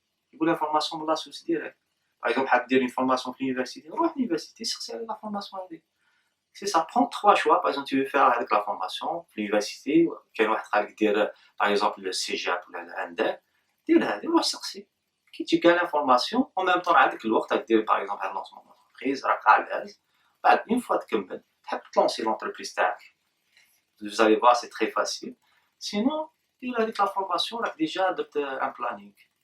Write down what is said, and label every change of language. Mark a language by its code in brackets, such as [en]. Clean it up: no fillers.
[fr] Je vous l'information de la source directe. Par exemple, [ar] حاب دير [fr] une formation [ar] في [fr] l'université, [ar] روح [fr] l'université, chercher la formation [ar] هذيك. [fr] C'est ça, prends 3 choix. Par exemple, tu veux faire avec la formation, l'université, [ar] كاين واحد خالك دير [fr] par exemple le CEGEP ou l'ANDEC, [ar] دير هذه وروح سقسي. كي تجيك [fr] l'information, en même temps [ar] عندك الوقت راك دير [fr] par exemple un lancement d'entreprise, [ar] راك [fr] à l'aise. [ar] بعد [fr] une fois [ar] تكمل, تحب تلونسي l'entreprise تاعك. [fr] Vous allez voir, c'est très facile. Sinon, [ar] دير هذيك [fr] la formation, [ar] راك [fr] déjà [ar] درت [fr] un planning.